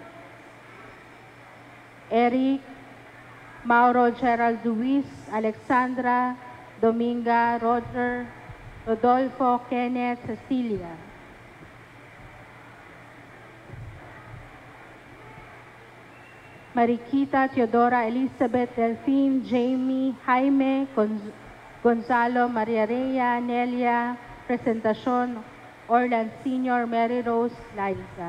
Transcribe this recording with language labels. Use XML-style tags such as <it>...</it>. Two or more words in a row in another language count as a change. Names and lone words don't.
<tl>Eric, Mauro, Gerald Luis, Alexandra, Dominga, Roger, Rodolfo, Kenneth, Cecilia. Mariquita, Teodora, Elizabeth, Delphine, Jamie, Jaime, Gonzalo, Maria Rhea, Nelia, Presentacion, Orlan Sr., Mary Rose, Liza.</tl>